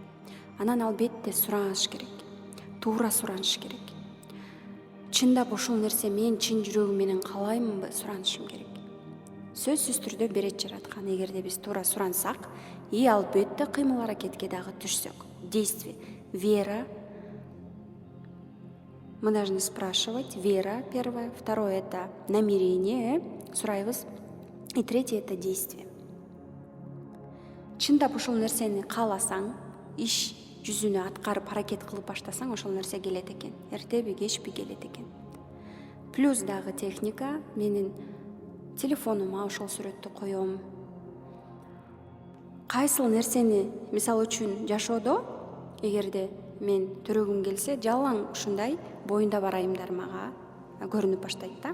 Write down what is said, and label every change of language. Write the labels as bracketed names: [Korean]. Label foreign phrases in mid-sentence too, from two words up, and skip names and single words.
[Kyrgyz] Анан албетте сураныш керек. Туура сураныш керек. Чындап ошол нерсе мен чын жүрөгүм менен каалаймынбы, суранышым керек. Сөзсүз түрдө берет жараткан. Эгерде биз туура сурансак, и албетте кыймыл аракетке дагы түшсөк. [Russian] Действие. Вера. Мы должны спрашивать. Вера первое. Второе это намерение. Сурайбыз. И третье это действие. [Kyrgyz] Чындап ошол нерсени кааласаң, иш жүзүнө аткарып аракет кылып баштасаң, ошол нерсе келет экен. Эртеби кечпи келет экен. Плюс дагы техника. Менин телефонума ошол сүрөттү коем. Кайсыл нерсени, мисалы үчүн жашоодо, эгерде мен төрөгүм келсе, жалаң ушундай боюнда бар айымдар мага көрүнүп баштайт да.